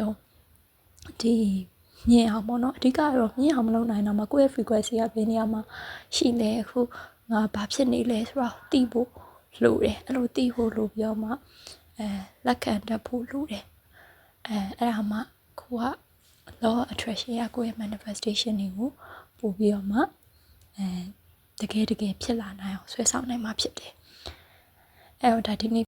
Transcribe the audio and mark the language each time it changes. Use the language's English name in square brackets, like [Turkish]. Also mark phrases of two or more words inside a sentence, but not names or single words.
[Burmese] ဆုံးဒီမြင်အောင်ပေါ့နော်အဓိကတော့မြင်အောင်မလုပ်နိုင်တော့မှကိုယ့်ရဲ့ frequency ကဘယ်နေရာမှာရှိလဲအခုငါဘာဖြစ်နေလဲဆိုတော့သိဖို့လိုတယ်အဲ့လိုသိဖို့လိုပြီးတော့မှလက်ခံတတ်ဖို့လိုတယ်အဲ့ဒါမှကိုက [English] law of attraction [Burmese] ရကိုယ့်ရဲ့ manifestation တွေကိုပို့ပြီးတော့မှတကယ်ဖြစ်လာနိုင်အောင်ဆွဲဆောင်နိုင်မှာဖြစ်တယ်အဲ့တော့ဒါဒီနေ့